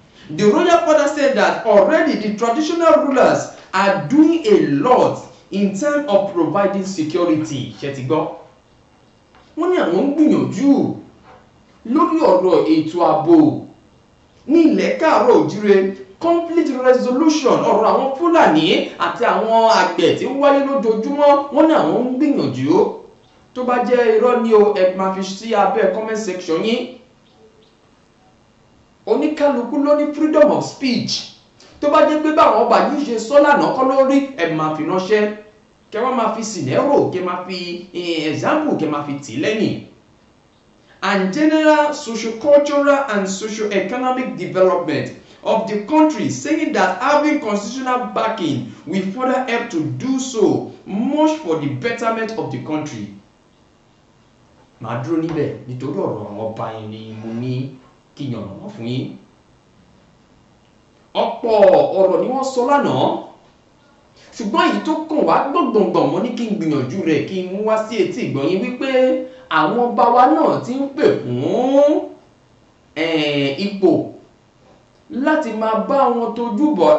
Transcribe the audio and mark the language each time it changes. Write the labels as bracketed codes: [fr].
[en] The royal father said that already the traditional rulers are doing a lot in terms of providing security. [yo] Ṣé ti gbọ́? Wọ́n ní àwọn ń gbìyànjú lórí ọ̀rọ̀ ètò ààbò ní ilẹ̀ káàárọ̀ òjíire, conflict resolution, ọ̀rọ̀ àwọn Fúlàní àti àwọn àgbẹ̀ tí ń wáyé lójoojúmọ́. Wọ́n ní àwọn ń gbìyànjú. Tó bá jẹ́ irọ́ ni o, ẹ máa fi sí abẹ́ comment section yín. Oníkálukú ló ní [en] freedom of speech. [yo] Tó bá jẹ́ pé báwọn ọba yìí ṣe sọ lánàá kọ́ lórí, ẹ máa fi ránṣẹ́. Kẹ́ wá máa fi scenario, kẹ́ máa fi example, kẹ́ máa fi tì lẹ́yìn. [en] And general socio-cultural and socio-economic development of the country, saying that having constitutional backing will further help to do so much for the betterment of the country. [yo] Màá dúró níbẹ̀ nítorí ọ̀rọ̀ àwọn ọba yẹn ni mo ní kí yàn wọ́n fún yín. Ọ̀pọ̀ ọ̀rọ̀ ni wọ́n sọ lánàá, ṣùgbọ́n èyí tó kàn wá gbọ̀ngbọ̀ngbọ̀n mo ní kí n gbìyànjú rẹ̀ kí n mú wá sí etí ìgbọ̀n yín wípé àwọn ọba wa náà ti ń pè fún ipò láti máa bá wọn tójú bọ̀.